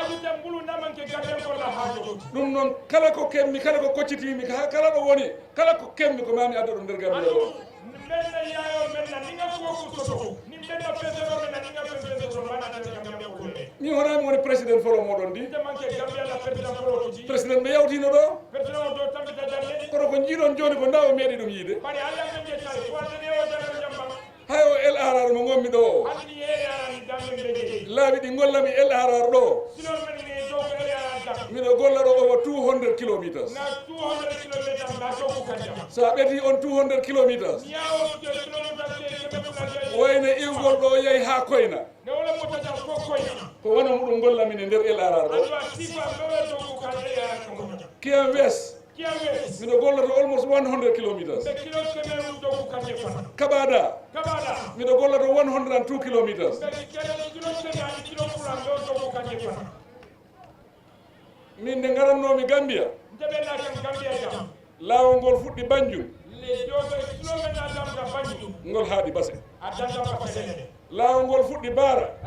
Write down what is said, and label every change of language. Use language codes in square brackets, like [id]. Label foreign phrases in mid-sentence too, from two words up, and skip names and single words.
[ff] ɗum noon kala ko kemmi kala ko koccitimi kala ɗo woni kala ko kemmi ko mami adda ɗum nder Gambia ɗo mi wonami woni président folo moɗon ndi président ɓe yawtino ɗo kono ko jiiɗon joni ko ndaw meeɗi ɗum yiide hay o LRR mo gonmi ɗo o laaɓi ɗi gollami LRR ɗo miɗo golla ɗo [en] over 200 kilometers [ff] sa ɓeti on 200 kilometers wayne iwgol ɗo yeehi ha koyna ko wona muɗum gollamin e nder LRR ɗo Kiyam West miɗo golloto [en] almost 100 kilometers [ff] Kabada miɗo golloto 102 kilometers min nde garannomi Gambia laawol ngol fuɗɗi Banjul ngol haaɗi Basse laawol ngol fuɗɗi Bara